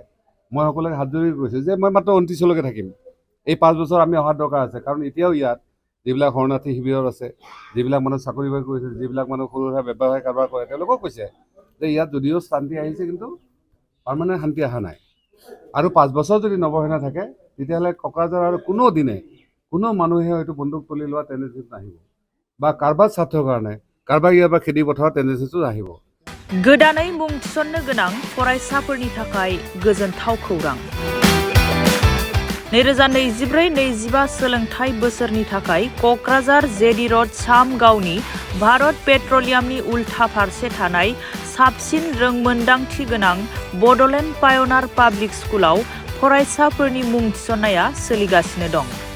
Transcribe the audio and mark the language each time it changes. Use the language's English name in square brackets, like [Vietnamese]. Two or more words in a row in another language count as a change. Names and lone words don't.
[Assamese] মই সকলোকে হাত জোৰি কৈছোঁ যে মই মাত্ৰ 29লৈকে থাকিম। এই 5 বছৰ আমি অহাৰ দৰকাৰ আছে, কাৰণ এতিয়াও ইয়াত যিবিলাক শৰণাৰ্থী শিবিৰত আছে, যিবিলাক মানুহ চাকৰি বাকৰি কৰিছে, যিবিলাক মানুহ সৰু সুৰা ব্যৱসায় কাৰবাৰ কৰে, তেওঁলোকেও কৈছে যে ইয়াত যদিও শান্তি আহিছে কিন্তু পাৰ্মানেণ্ট শান্তি অহা নাই। আৰু 5 বছৰ যদি নৱসেনা থাকে তেতিয়াহ'লে কোকৰাঝাৰ আৰু কোনো মানুহে হয়তো বন্দুক তুলি লোৱা টেণ্ডেঞ্চিটো নাহিব, বা কাৰোবাৰ স্বাৰ্থৰ কাৰণে কাৰোবাক ইয়াৰ পৰা খেদি পঠোৱা টেণ্ডেঞ্চিটো আহিব। [Bodo] गोदानै मुं थिसननो गोनां फरायसाफोरनि थाखाय गोजोनथाव खौरां। 2024-25 सोलोंथाइ बोसोरनि थाखाय क'क्राझार जेडि र'ड सामगावनि भारत पेट्रलियामनि उल्था फारसे थानाय साबसिन रोंमोन्दांथि गोनां बड'लेण्ड पायनार पाब्लिक स्कुलाव फरायसाफोरनि मुं थिसननाया सोलिगासिनो दं।